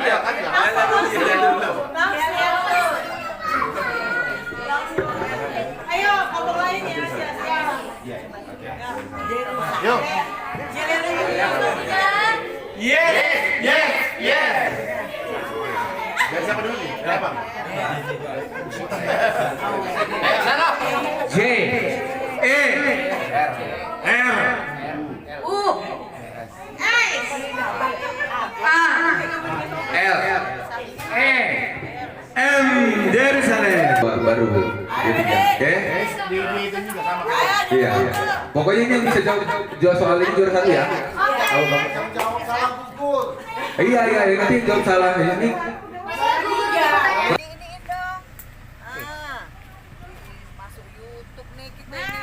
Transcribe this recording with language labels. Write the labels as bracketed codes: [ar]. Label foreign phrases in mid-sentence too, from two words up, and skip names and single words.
[id] Ayo, ngomong lain ya, siap. Yuk. Yes. Dari siapa dulu nih? Siapa? Ayo sana. J. E. R. U. L. E. M. Jerusalem. Baru ketiga, oke? Di itu juga sama. Iya. Pokoknya ini yang bisa jawab soal ini juara 1 ya. Tahu Bang? Jawab salah gugur. Iya, nanti jawab salah ini. Masuk YouTube nih kita ini.